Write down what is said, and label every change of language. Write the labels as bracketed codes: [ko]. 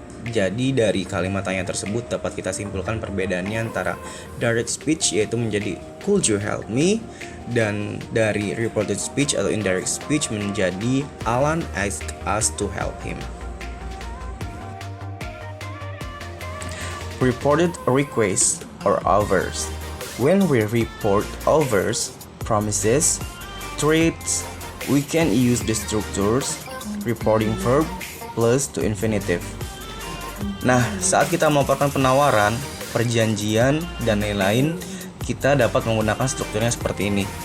[id] Jadi dari kalimat tanya tersebut dapat kita simpulkan perbedaannya antara direct speech yaitu menjadi [en] could you help me, [id] dan dari reported speech atau indirect speech menjadi [en] Alan asked us to help him. Reported request or offers. When we report offers, promises, threats, we can use the structures reporting verb plus to infinitive. [id] Nah, saat kita melaporkan penawaran, perjanjian, dan lain-lain, kita dapat menggunakan strukturnya seperti ini.